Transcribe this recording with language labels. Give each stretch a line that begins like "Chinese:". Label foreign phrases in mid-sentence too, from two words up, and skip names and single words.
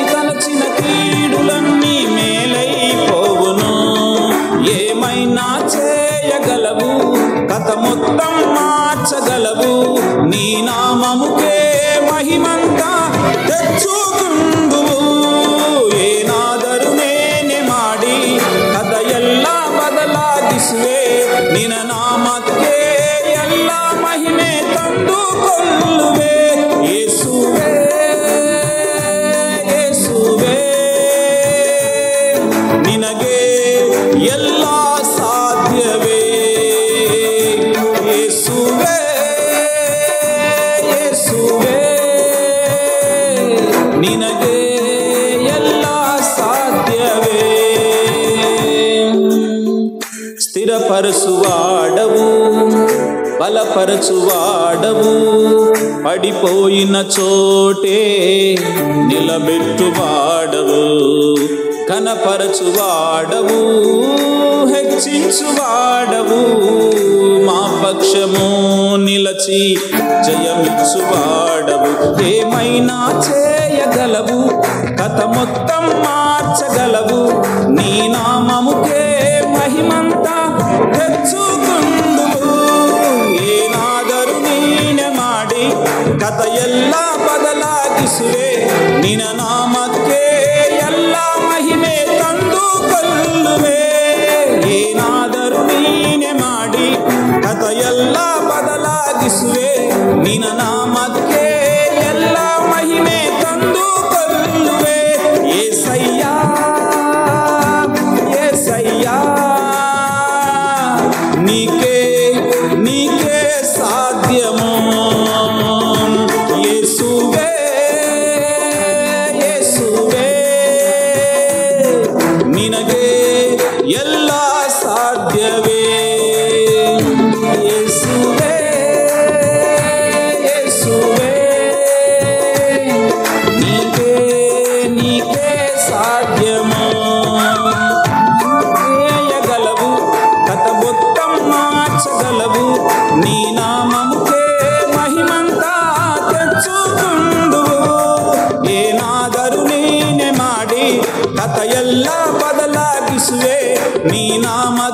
Telugu: తలచిన కీడులన్నీ మేలైపోవును ఏమైనా చేయగలవు కథ మొత్తం మార్చగలవు నీ నామముకే మహిమంతా తెచ్చుకుందువు
Kannada: ಏನಾದರೂ ನೇನೆ ಮಾಡಿ ಕಥೆಯೆಲ್ಲ ಬದಲಾಗಿಸುವೆ ನಿನ್ನ ನಾಮಕ್ಕೆ ಎಲ್ಲ ಮಹಿಮೆ ತಂದುಕೊಳ್ಳುವೆ ಯೇಸುವೇ ಯೇಸುವೇ ನಿನಗೆ ಎಲ್ಲ ಸಾಧ್ಯವೇ ಯೇಸುವೇ ಯೇಸುವೇ ನಿನಗೆ ಎಲ್ಲ ಸಾಧ್ಯವೇ
Telugu: స్థిరపరచువాడవు బలపరచువాడవు పడిపోయిన చోటే నిలబెట్టువాడవు ఘనపరచువాడవు హెచ్చించువాడవు మా పక్షము నిలచి జయమిచ్చువాడవు ఏమైనా చేయగలవు కథ మొత్తం మార్చగలవు నీ నామముకే మహిమంతా తెచ్చుకుందువు ಏನಾದರೂ
Kannada: ನೀನೆ ಮಾಡಿ ಕಥೆಯೆಲ್ಲ ಬದಲಾಗಿಸುವೆ ನಿನ್ನ ನಾಮಕ್ಕೆ ಎಲ್ಲ ಮಹಿಮೆ ತಂದುಕೊಳ್ಳುವೆ ಏನಾದರೂ ನೀನೆ ಮಾಡಿ ಕಥೆಯೆಲ್ಲ ಬದಲಾಗಿಸುವೆ ನಿನ್ನ ನಾಮಕ್ಕೆ ಎಲ್ಲ ಮಹಿಮೆ ತಂದುಕೊಳ್ಳುವೆ ಏಸಯ್ಯ ಏಸಯ್ಯ
Telugu: నీకే సాధ్యము యేసువే యేసువే
Kannada: ನಿನಗೆ ಎಲ್ಲ ಸಾಧ್ಯವೇ
Telugu: యేసువే యేసువే నీకే సాధ్యము చేయగలవు కథ మొత్తం మార్చగలవు నీ నామముకే మహిమంతా తెచ్చుకుందువు
Kannada: ಏನಾದರೂ ನೀನೆ ಮಾಡಿ ಕಥೆಯೆಲ್ಲ ಬದಲಾಗಿಸುವೆ ನೀ